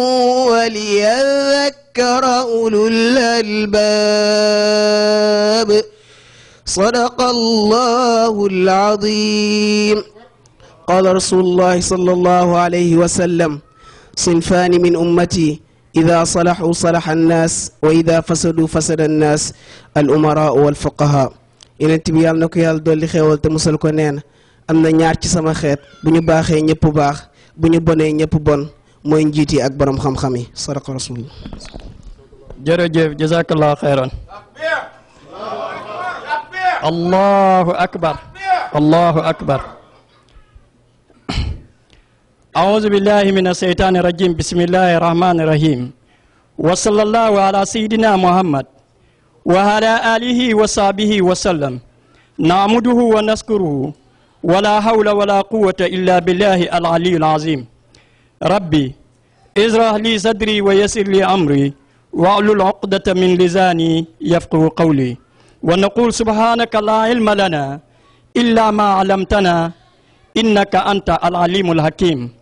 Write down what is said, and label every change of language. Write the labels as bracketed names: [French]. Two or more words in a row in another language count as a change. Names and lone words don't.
[Arabic] وليذكر أولو الألباب صدق الله العظيم قال رسول الله صلى الله عليه وسلم صنفان من أمتي إذا صلحوا صلح الناس وإذا فسدوا فسد الناس الأمراء والفقهاء [Wolof] yenent bi yàlla na ko yàlla dolli xéewal te musal ko neen am na ñaar ci sama xeet bu ñu baaxee ñëpp baax bu ñu bonee ñëpp bon mooy njiit yi ak borom xam-xam yi [Arabic] صدق رسول الله jërëjëf جزاك الله خيرا الله أكبر الله أكبر allahu akbar أعوذ بالله من الشيطان الرجيم بسم الله الرحمن الرحيم وصلى الله على سيدنا محمد وعلى آله وصحبه وسلم نعمده ونشكره ولا حول ولا قوة إلا بالله العلي العظيم ربي اشرح لي صدري ويسر لي أمري واحلل عقدة من لساني يفقهوا قولي ونقول سبحانك لا علم لنا إلا ما علمتنا إنك أنت العليم الحكيم